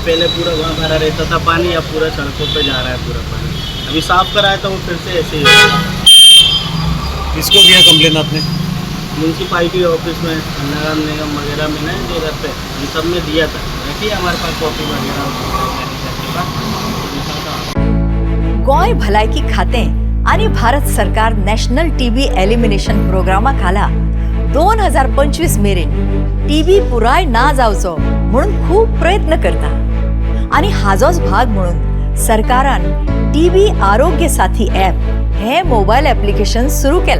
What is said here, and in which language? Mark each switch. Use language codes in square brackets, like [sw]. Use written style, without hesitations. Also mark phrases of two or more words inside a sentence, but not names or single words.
[hi] पहले पूरा वहाँ भरा रहता था पानी, अब पूरा सड़कों पे जा रहा है पूरा पानी। अभी साफ कराया तो वो फिर से ऐसे ही हो रहा है। किसको किया कंप्लेन आपने? [en] municipality office [hi] में, नगर निगम वगैरह में ना जगह पे, इन सब में दिया था, रखी हमारे पास कॉपी वगैरह। [kok] गोय भलायकी खातें आणि भारत सरकार [en] National TB Elimination [kok] प्रोग्रामाखाला 2025 मेरेन टीबी पुराय ना जावचो म्हणून खूप प्रयत्न करता आणि हाजोच भाग म्हणून सरकारान टीबी आरोग्य साथी ॲप हे [en] mobile application [kok] सुरू केला।